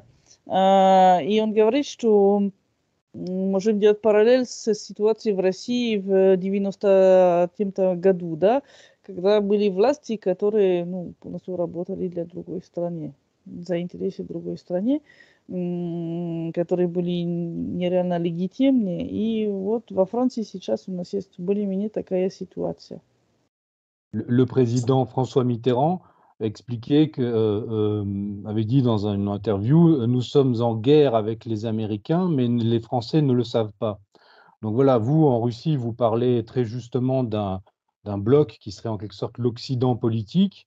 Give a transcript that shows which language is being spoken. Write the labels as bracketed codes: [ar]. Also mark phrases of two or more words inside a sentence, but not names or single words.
[ru] И он говорит, что можем делать параллель с ситуацией в России в 90-м году, да, когда были власти, которые, ну, полностью работали для другой страны, за интересы другой страны, которые были нереально легитимны. И вот во Франции сейчас у нас есть более-менее такая ситуация. [fr] Le président François Mitterrand expliquait avait dit dans une interview, nous sommes en guerre avec les Américains, mais les Français ne le savent pas. Donc voilà, vous, en Russie, vous parlez très justement d'un bloc qui serait en quelque sorte l'Occident politique.